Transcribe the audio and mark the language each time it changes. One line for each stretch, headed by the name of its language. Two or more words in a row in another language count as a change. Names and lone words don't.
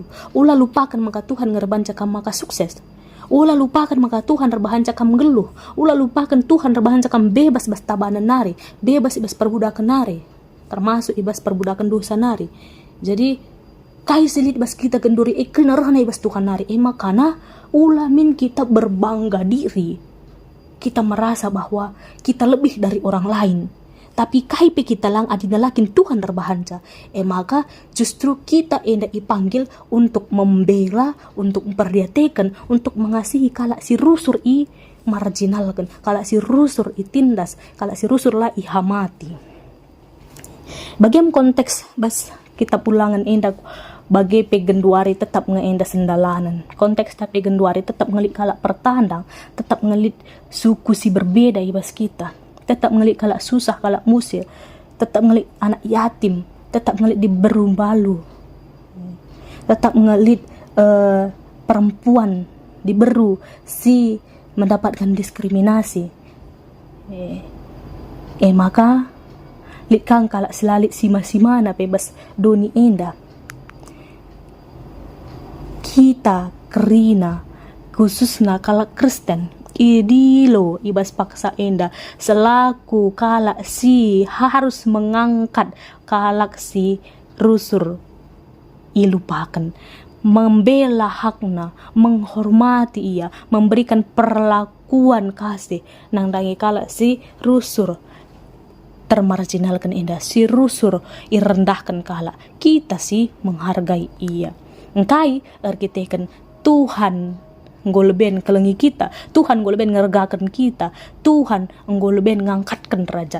Batak Karo: Ulah lupakan maka Tuhan ngerbanca kam maka sukses. Ulah lupakan maka Tuhan rebahan cakam geluh. Ulah lupakan Tuhan rebahan cakam bebas bas tabanan nari. Bebas ibas perbudakan nari. Termasuk ibas perbudakan dosa nari. Jadi kai selit bas kita genduri kenarana ibas Tuhan nari. Makana ulah kita berbangga diri.
Indonesian: Kita merasa bahwa kita lebih dari orang lain.
Batak Karo: tapi kaipe kita lang adina lakin Tuhan terbahanca.
Indonesian: Maka justru kita enda ipanggil untuk membela, untuk memperdiatekan, untuk mengasihi
Batak Karo: kala si rusur
Indonesian: i marginalkan,
Batak Karo: kala si rusur
Indonesian: i tindas,
Batak Karo: kala si rusur lah
Indonesian: i hamati.
Batak Karo: Bagian konteks bas kita pulangan enda bagi pegenduari tetap ngeenda sendalanan. Konteks tapi pegenduari tetap ngelik kalak pertandang, tetap ngelik suku si berbeda ibas kita, tetap ngelik kalak susah kalak musir, tetap ngelik anak yatim, tetap ngelik di berumbalu, tetap ngelik perempuan diberu si mendapatkan diskriminasi. Maka likang kalak selalit sima-simana bebas doni enda. Kita kerina
Indonesian: khususnya kalak Kristen
Batak Karo: idilo ibas paksa enda selaku kalak si
Indonesian: harus mengangkat
Batak Karo: kalak si rusur ilupakan,
Indonesian: membela hakna, menghormati ia, memberikan perlakuan kasih
Batak Karo: nang dangi kalak si rusur
Indonesian: termarginalkan enda,
Batak Karo: si rusur irendahkan kalak kita sih menghargai ia. Engkai arkiteken Tuhan nggoleben kelengi kita, Tuhan nggoleben ngergakan kita, Tuhan nggoleben ngangkatkan derajat.